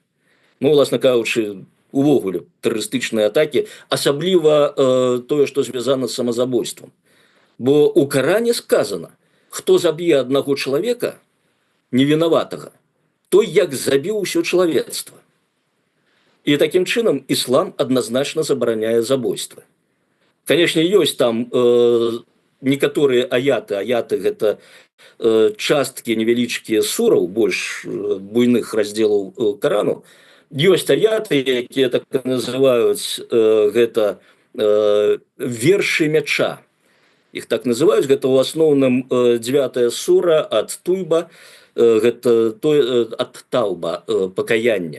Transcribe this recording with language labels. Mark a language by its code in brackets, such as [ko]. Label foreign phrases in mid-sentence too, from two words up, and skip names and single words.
[be] Ну, уласна кажучы, увогуле тэрарыстычныя атакі, асабліва тое, што звязана з самазабойствам. Бо ў Каране сказана, хто заб'е аднаго чалавека невінаватага, той як забіў усё чалавецтва. І такім чынам іслам адназначна забараняе забойствы. [ru] конечно, есть там некоторые аяты [be] это часткі невялічкія сураў больш буйных разделаў Карану. Ёсць аяты, якія так называюць гэта вершы мяча. Іх так называюць, гэта ў асноўным 9 сура ад Туйба, гэта ад Таўба, пакаяння.